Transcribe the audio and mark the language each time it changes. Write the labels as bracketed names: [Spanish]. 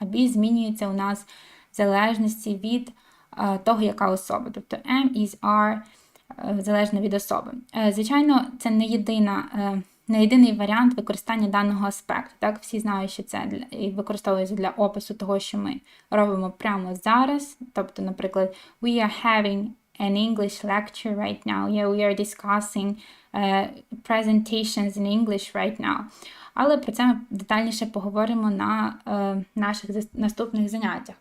[Ukrainian] А be змінюється у нас в залежності від того, яка особа. Тобто am, is, are, залежно від особи. Звичайно, це не єдиний варіант використання даного аспекту. Так? Всі знають, що це використовується для опису того, що ми робимо прямо зараз. Тобто, наприклад, [English] we are having an English lecture right now. Yeah, we are discussing presentations in English right now. [Ukrainian] Але про це ми детальніше поговоримо на наших наступних заняттях.